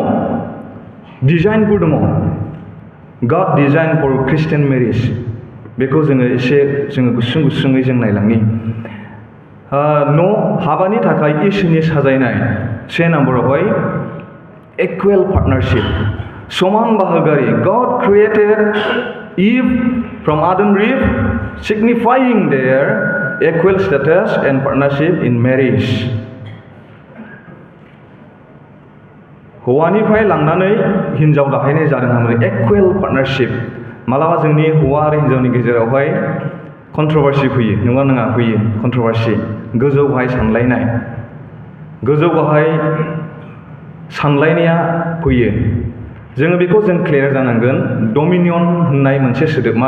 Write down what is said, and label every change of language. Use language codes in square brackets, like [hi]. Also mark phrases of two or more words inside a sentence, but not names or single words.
[en] दङ God design for Christian marriage [brx] बेखौ जोङो गुसुङै जों नायलांनि न' हाबानि थाखाय इसोरनि साजायनाय से नाम्बारावहाय equal partnership समान बाहागोआरि [en] God created Eve from Adam and Eve signifying their equal status and partnership in marriage [brx] हौवानिफ्राय लांनानै हिनजाव दाहैनाय जादों होननानै [en] equal partnership [brx] मालाबा जोंनि हौवा आरो हिनजावनि गेजेरावहाय कन्ट्रभारसि फैयो नङा नङा फैयो कन्ट्रभारसि गोजौ गाहाय सानलायनाय गोजौ गाहाय सानलायनाया फैयो जोङो बेखौ जों क्लियार जानांगोन डमिनियन होननाय मोनसे सोदोबा